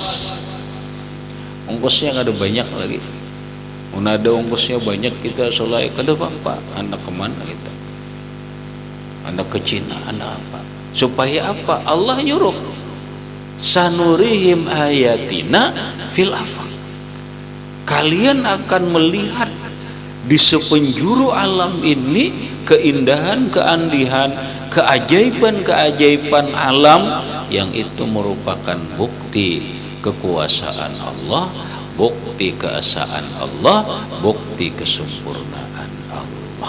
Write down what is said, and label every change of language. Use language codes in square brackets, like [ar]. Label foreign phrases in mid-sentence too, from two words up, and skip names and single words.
[bjn] Ongkosnya kada banyak lagi. Ada ongkosnya banyak, kita selai kada apa, anak kemana kita? [id] Anak ke Cina, anak apa? Supaya apa? Allah nyuruh. [ar] Sanurihim ayatina fil afaq. [id] Kalian akan melihat di sepenjuru alam ini keindahan, keandihan, keajaiban-keajaiban alam yang itu merupakan bukti kekuasaan Allah, bukti keesaan Allah, bukti kesempurnaan Allah.